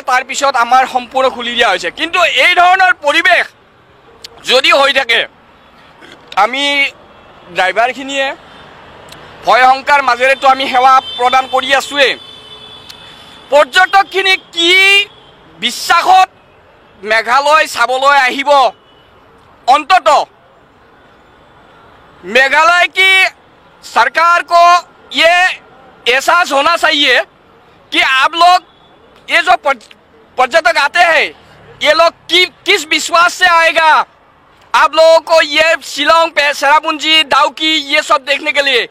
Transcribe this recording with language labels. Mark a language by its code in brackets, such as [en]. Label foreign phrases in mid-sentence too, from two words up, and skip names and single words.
[as] তাৰ পিছত আমাৰ সম্পূৰ্ণ খুলি দিয়া হৈছে। কিন্তু এই ধৰণৰ পৰিৱেশ যদি হৈ থাকে আমি ড্ৰাইভাৰখিনিয়ে ভয় শংকাৰ মাজেৰেতো আমি সেৱা প্ৰদান কৰি আছোৱেই। পৰ্যটকখিনি কি বিশ্বাসত মেঘালয় চাবলৈ আহিব [hi] अंतत मेघालय की सरकार को ये एहसास होना चाहिए कि आप लोग ये जो पर्यटक आते हैं ये लोग किस विश्वास से आएगा आप लोगों को ये शिलोंग पे सेरापुंजी दाउकी ये सब देखने के लिए।